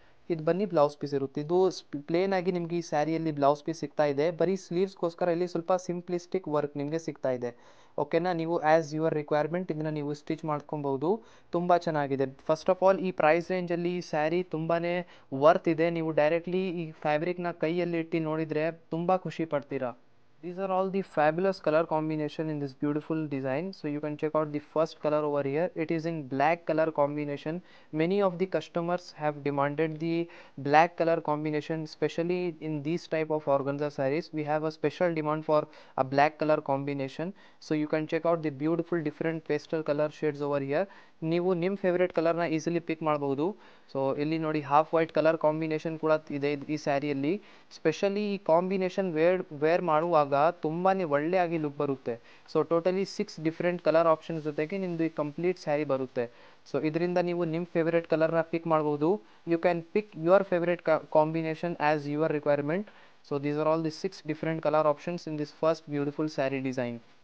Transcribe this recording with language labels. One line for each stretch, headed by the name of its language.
Kannada: ಇದು ಬನ್ನಿ blouse piece ಇರುತ್ತೆ ಇದು ಪ್ಲೇನ್ ಆಗಿ ನಿಮಗೆ ಈ ಸ್ಯಾರಿಯಲ್ಲಿ ಬ್ಲೌಸ್ ಪೀಸ್ ಸಿಗ್ತಾ ಇದೆ ಬರೀ ಸ್ಲೀವ್ಸ್ಗೋಸ್ಕರ ಇಲ್ಲಿ ಸ್ವಲ್ಪ ಸಿಂಪ್ಲಿಸ್ಟಿಕ್ ವರ್ಕ್ ನಿಮಗೆ ಸಿಗ್ತಾ ಇದೆ ಓಕೆನಾ ನೀವು ಆ್ಯಸ್ ಯುವರ್ ರಿಕ್ವೈರ್ಮೆಂಟ್ ಇದನ್ನು ನೀವು ಸ್ಟಿಚ್ ಮಾಡ್ಕೊಬಹುದು ತುಂಬ ಚೆನ್ನಾಗಿದೆ ಫಸ್ಟ್ ಆಫ್ ಆಲ್ ಈ ಪ್ರೈಸ್ ರೇಂಜಲ್ಲಿ ಈ ಸ್ಯಾರಿ ತುಂಬಾ ವರ್ತ್ ಇದೆ ನೀವು ಡೈರೆಕ್ಟ್ಲಿ ಈ ಫ್ಯಾಬ್ರಿಕ್ನ ಕೈಯಲ್ಲಿ ಇಟ್ಟು ನೋಡಿದರೆ ತುಂಬ ಖುಷಿ ಪಡ್ತೀರಾ
English: These are all the fabulous color combination in this beautiful design. So you can check out the first color over here. It is in black color combination. Many of the customers have demanded the black color combination, especially in these type of organza sarees. We have a special demand for a black color combination. So you can check out the beautiful different pastel color shades over here.
Kannada: ನೀವು ನಿಮ್ಮ favourite ಕಲರ್ನ easily ಪಿಕ್ ಮಾಡಬಹುದು so ಇಲ್ಲಿ ನೋಡಿ half white colour combination ಕೂಡ ಇದೆ ಈ ಸ್ಯಾರಿಯಲ್ಲಿ specially ಈ ಕಾಂಬಿನೇಷನ್ ವೇರ್ ಮಾಡುವಾಗ ತುಂಬಾ ಒಳ್ಳೆಯಾಗಿ ಲುಕ್ ಬರುತ್ತೆ so totally 6 different colour options ಜೊತೆಗೆ ನಿಮ್ಮದು ಈ ಕಂಪ್ಲೀಟ್ ಸ್ಯಾರಿ ಬರುತ್ತೆ ಸೊ ಇದರಿಂದ ನೀವು ನಿಮ್ಮ ಫೇವ್ರೇಟ್ ಕಲರ್ನ ಪಿಕ್ ಮಾಡಬಹುದು
English: you can pick your favourite combination as your requirement so these are all the 6 different colour options in this first beautiful sari design